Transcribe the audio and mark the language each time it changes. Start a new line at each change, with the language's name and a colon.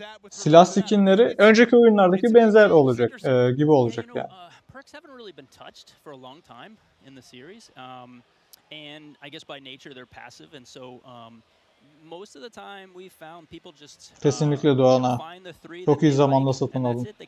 Turkish: Silah skinleri önceki oyunlardaki benzer olacak gibi olacak yani.
English: Perks haven't really been touched for a long time in the series, and I guess by nature they're passive, and so most of the time we found people just
Turkish: kesinlikle Doğan'a çok iyi zamanda satın aldım.